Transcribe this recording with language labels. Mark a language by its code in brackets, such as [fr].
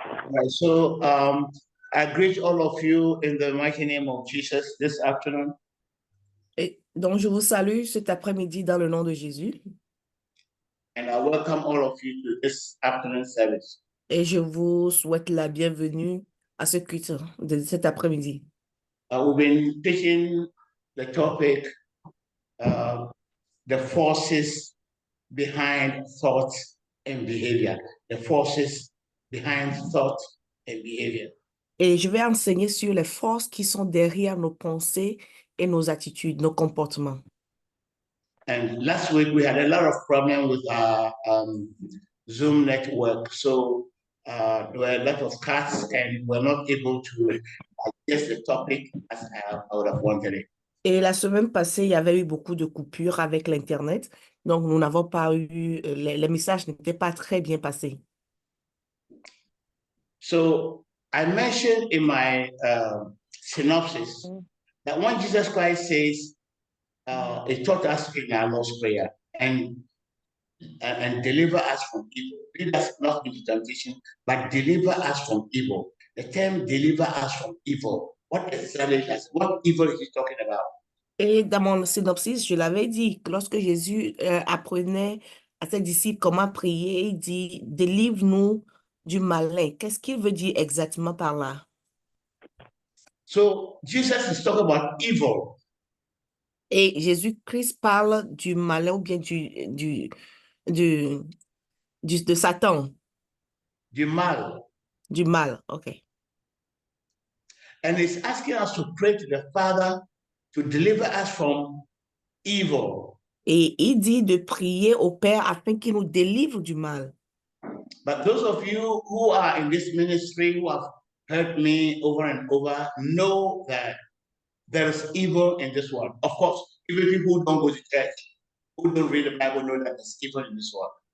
[en] Right, so I greet all of you in the mighty name of Jesus this afternoon. [fr] Et donc, je vous salue cet après-midi dans le nom de Jésus. [en] And I welcome all of you to this afternoon service. [fr] Et je vous souhaite la bienvenue à ce culte de cet après-midi. [en] We've been teaching the topic, the forces behind thought and behavior. The forces behind thought and behavior. [fr] Et je vais enseigner sur les forces qui sont derrière nos pensées et nos attitudes, nos comportements. [en] And last week we had a lot of problems with our Zoom network. So there were a lot of cuts and we're not able to address the topic as I would have wanted it. [fr] Et la semaine passée, il y avait eu beaucoup de coupures avec l'Internet. Donc, nous n'avons pas eu, les messages n'étaient pas très bien passés. [en] So I mentioned in my synopsis that when Jesus Christ says, he taught us in our Lord's Prayer and deliver us from evil. Lead us not into temptation, but deliver us from evil. The term deliver us from evil. What evil is he talking about? [fr] Et dans mon synopsis, je l'avais dit, que lorsque Jésus apprenait à ses disciples comment prier, il dit, délivre-nous du malin. Qu'est-ce qu'il veut dire exactement par là? [en] So Jesus is talking about evil. [fr] Et Jésus-Christ parle du malin ou bien de Satan. Du mal. Du mal, ok. [en] And he's asking us to pray to the Father to deliver us from evil. [fr] Et il dit de prier au Père afin qu'il nous délivre du mal. [en] But those of you who are in this ministry who have heard me over and over know that there is evil in this world. Of course, even people who don't go to church, who don't read the Bible, know that there's evil in this world.